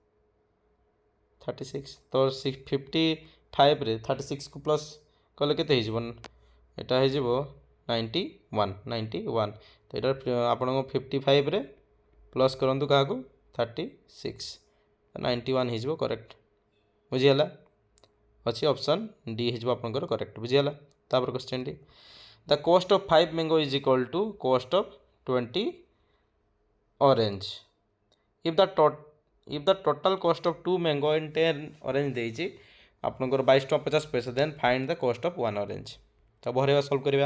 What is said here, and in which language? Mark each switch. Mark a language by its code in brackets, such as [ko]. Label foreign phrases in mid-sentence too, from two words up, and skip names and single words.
[or] ତ 55ରେ 36କୁ ପ୍ଲସ୍ କଲେ କେତେ ହେଇଯିବ, ଏଇଟା ହେଇଯିବ 91। ତ ଏଇଟା ଆପଣଙ୍କ 55ରେ ପ୍ଲସ୍ କରନ୍ତୁ କାହାକୁ 36, 91 ହେଇଯିବ କରେକ୍ଟ। ବୁଝିଗଲା, ଅଛି ଅପସନ୍ ଡି ହେଇଯିବ ଆପଣଙ୍କର କରେକ୍ଟ। ବୁଝିଗଲା, ତାପରେ [en] question D, the cost of 5 mango is equal to cost of 20 orange if the total cost of 2 mango and 10 orange [or] ଦେଇଛି ଆପଣଙ୍କର 22 ଟଙ୍କା 50 ପଇସା, [en] then find the cost of 1 orange. [or] ତ ଭରିବା ସଲ୍ଭ କରିବା।